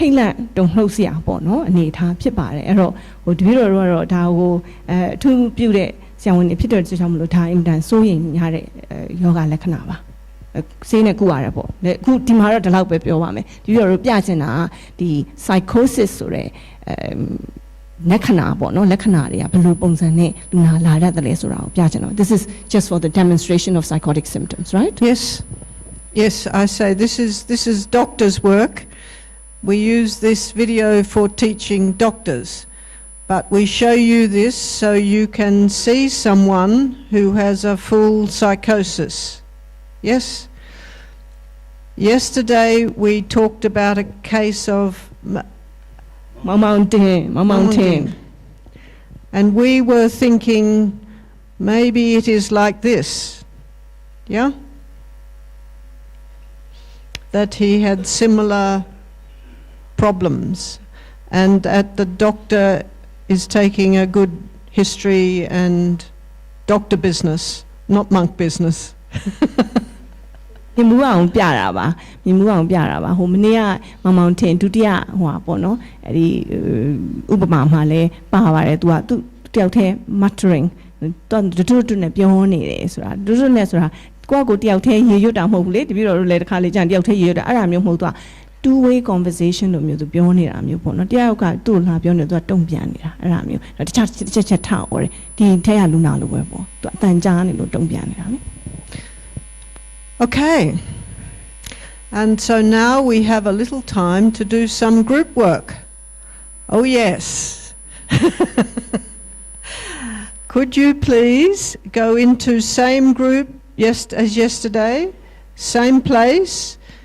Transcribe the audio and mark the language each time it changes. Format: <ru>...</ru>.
<my>ထိတ်လန့်တုန်လှုပ်စရာပေါ့နော်အနေအထားဖြစ်ပါတယ်အဲ့တော့ဟိုတပည့်တော်တို့ကတော့ဒါကိုအထူးပြုတဲ့ဆရာဝန်တွေဖြစ်တဲ့ကြောင့်မလို့ဒါအင်တန်စိုးရိမ်ရတဲ့ယောဂလက္ခဏာပါဆေးနဲ့ကုရတယ်ပေါ့အခုဒီမှာတော့ဒီလောက်ပဲပြောပါမယ်တပည့်တော်တို့ပြချင်တာဒီ psychosis ဆိုတဲ့လက္ခဏာပေါ့နော်လက္ခဏာတွေကဘယ်လိုပုံစံနဲ့လူနာလာရတယ်လဲဆိုတာကိုပြချင်တော့</my> <en>This is just for the demonstration of psychotic symptoms, right? Yes, I say this is doctors' work. We use this video for teaching doctors, but we show you this so you can see someone who has a full psychosis. Yes? Yesterday we talked about a case of mountain. And we were thinking maybe it is like this. Yeah? That he had similar problems, and that the doctor is taking a good history and doctor business, not monk business.</en> <my>မြင်မှုအောင်ပြတာပါမြင်မှုအောင်ပြတာပါဟိုမနေ့ကမောင်ထင်ဒုတိယဟိုပါပေါ့နော်အဲ့ဒီဥပမာမှာလဲပါပါတယ်သူကသူတယောက်တည်း muttering တူနဲ့ပြောနေတယ်ဆိုတာတူနဲ့ဆိုတာကိုတယောက်တည်းရေရွတ်တာမဟုတ်ဘူးလေတပည့်တော်တို့လည်းတစ်ခါလေကြာတယောက်တည်းရေရွတ်တာအဲ့ဒါမျိုးမဟုတ်သူက</my> <en>two way conversation</en> <my>လို့မျိုးသူပြောနေတာမျိုးပေါ့နော်တယောက်ကသူ့လာပြောနေသူကတုံ့ပြန်နေတာအဲ့ဒါမျိုးတခြားချက်ထားအော်တယ်ဒီထက်ကလူနာလိုပဲပေါ့သူအတန်ကြားနေလို့တုံ့ပြန်နေတာလေ</my> <en>Okay, and so now we have a little time to do some group work. Oh yes. Could you please go into same group as yesterday, same place.</en>